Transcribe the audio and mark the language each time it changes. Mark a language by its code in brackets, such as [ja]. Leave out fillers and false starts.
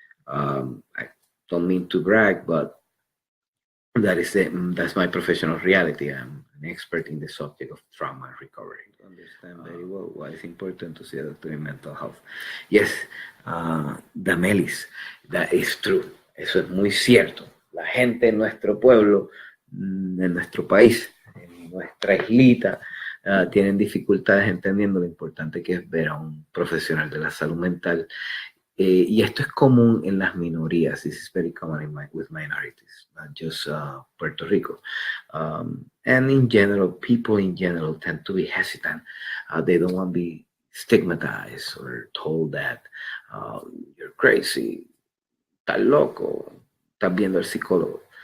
[en] I don't mean to brag, but that's my professional reality. I'm an expert in the subject of trauma and recovery. I understand very well why it's important to see a doctor in mental health. Yes, Damelis, that is true. [es] Eso es muy cierto. La gente en nuestro pueblo, en nuestro país, en nuestra islita, tienen dificultades entendiendo lo importante que es ver a un profesional de la salud mental. Y esto es común en las minorías. [en] This is very common with minorities, not just Puerto Rico. And in general, people in general tend to be hesitant. They don't want to be stigmatized or told that you're crazy, [es] estás loco, estás viendo al psicólogo.